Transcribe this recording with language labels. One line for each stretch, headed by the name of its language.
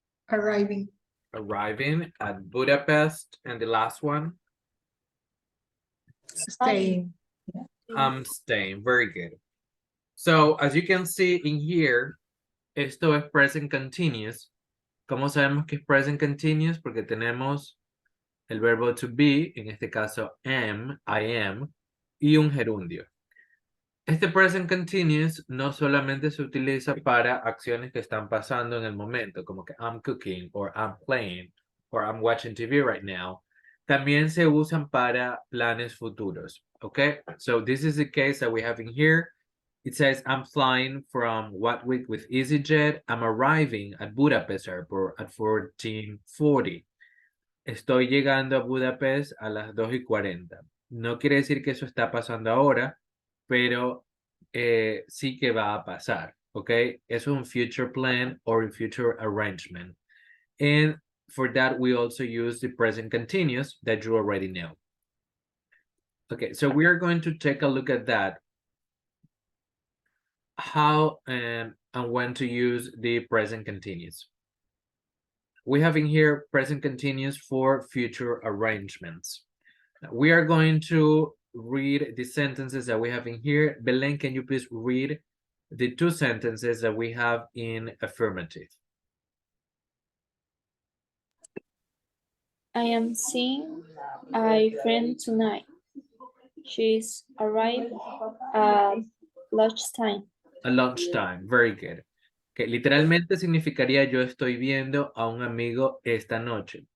English: Arriving. arriving at Budapest. And the last one, Staying. I'm staying, very good. So as you can see in here,
Spanish: esto es
English: present continuous.
Spanish: ¿Cómo sabemos que es present continuous? Porque tenemos el verbo to be, en este caso am, I am, y un gerundio. Este present continuous no solamente se utiliza para acciones que están pasando en el momento, como que
English: I'm cooking, or I'm playing, or I'm watching TV right now.
Spanish: También se usan para planes futuros, okay?
English: So this is the case that we have in here. It says, I'm flying from Gatwick with EasyJet. I'm arriving at Budapest Airport at 14:40.
Spanish: Estoy llegando a Budapest a las 2:40. No quiere decir que eso está pasando ahora, pero sí que va a pasar, ¿ok? Es un
English: future plan or a future arrangement. And for that, we also use the present continuous that you already know. Okay, so we are going to take a look at that. How and when to use the present continuous. We have in here present continuous for future arrangements. We are going to read the sentences that we have in here. Belen, can you please read the two sentences that we have in affirmative? I am seeing a friend tonight. She's arrived at lunchtime. At lunchtime, very good.
Spanish: Que literalmente significaría yo estoy viendo a un amigo esta noche.